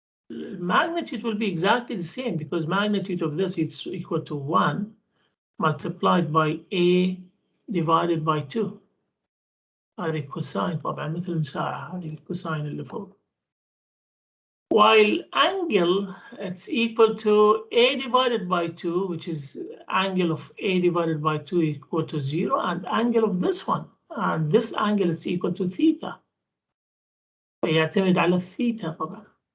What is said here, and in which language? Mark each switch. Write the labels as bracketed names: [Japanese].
[English] magnitude will be exactly the same, because magnitude of this is equal to 1 multiplied by a divided by 2. [Arabic] هذه cosine طبعا مثل المساحة، هذه الكوساين اللي فوق. [English] While angle, it's equal to a divided by 2, which is angle of a divided by 2 equal to 0, and angle of this one, and this angle is equal to theta. [Arabic] فيعتمد على الثيتا طبعا.